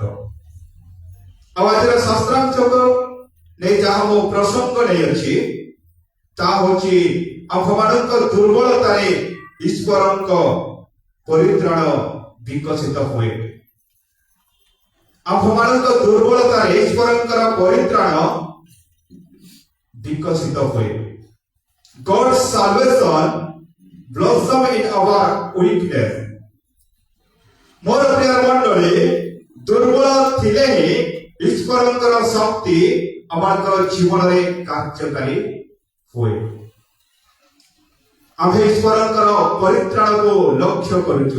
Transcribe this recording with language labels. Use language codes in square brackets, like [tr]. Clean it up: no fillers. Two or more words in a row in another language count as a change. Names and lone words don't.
[or] ଆଉ ଆଜିର ଶାସ୍ତ୍ରାଂଶକୁ ନେଇ ଯାହା ମୁଁ ପ୍ରସଙ୍ଗ ନେଇଅଛି, ତାହା ହେଉଛି ଆମ୍ଭମାନଙ୍କ ଦୁର୍ବଳତାରେ ଈଶ୍ୱରଙ୍କ ପରିତ୍ରାଣ ବିକଶିତ ହୁଏ। ଆମ୍ଭମାନଙ୍କ ଦୁର୍ବଳତାରେ ଈଶ୍ୱରଙ୍କର ପରିତ୍ରାଣ ବିକଶିତ ହୁଏ। [en] God's salvation blossom in our weakness. [or] ମୋର ପ୍ରିୟ ମଣ୍ଡଳୀ, ଦୁର୍ବଳ ଥିଲେ ହିଁ ଈଶ୍ୱରଙ୍କର ଶକ୍ତି ଆମଙ୍କର ଜୀବନରେ କାର୍ଯ୍ୟକାରୀ ହୁଏ। ଆମେ ଈଶ୍ୱରଙ୍କର ପରିତ୍ରାଣକୁ ଲକ୍ଷ୍ୟ କରୁଛୁ।